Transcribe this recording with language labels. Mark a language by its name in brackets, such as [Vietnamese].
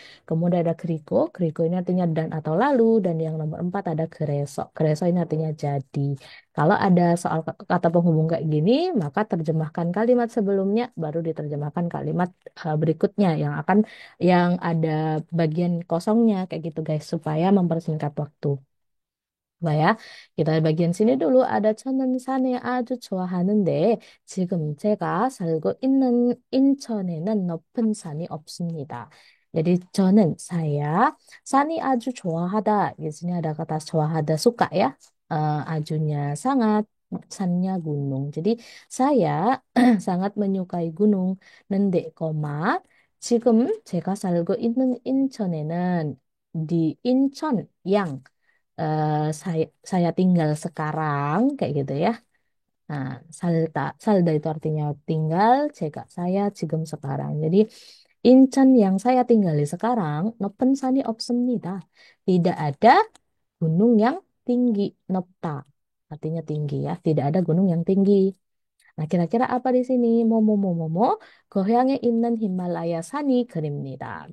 [Indonesian] Kemudian ada griko ini artinya dan atau lalu dan yang nomor 4 ada gereso ini artinya jadi. Kalau ada soal kata penghubung kayak gini, maka terjemahkan kalimat sebelumnya, baru diterjemahkan kalimat berikutnya yang ada bagian kosongnya kayak gitu guys, supaya mempersingkat waktu. Coba ya, kita bagian sini dulu ada [Korean] 저는 산을 아주 좋아하는데 지금 제가 살고 있는 인천에는 높은 산이 없습니다. [Indonesian] Jadi saya [Korean] 산이 아주 좋아하다. [Indonesian] Di sini ada kata 좋아하다 suka ya. Ajunya sangat, sannya gunung. Jadi saya sangat menyukai gunung. [Korean] 근데 지금 제가 살고 있는 인천에는 [Indonesian] di Incheon yang saya tinggal sekarang kayak gitu ya. Nah, salda itu artinya tinggal, saya 지금 sekarang. Jadi Incheon yang saya tinggali sekarang, [Korean] 높은 산이 없습니다. [Indonesian] Tidak ada gunung yang tinggi, 높다. Artinya tinggi ya, tidak ada gunung yang tinggi. Nah, kira-kira apa di sini? [Korean] 뭐뭐뭐뭐뭐 고향에 있는 히말라야 산이 그립니다.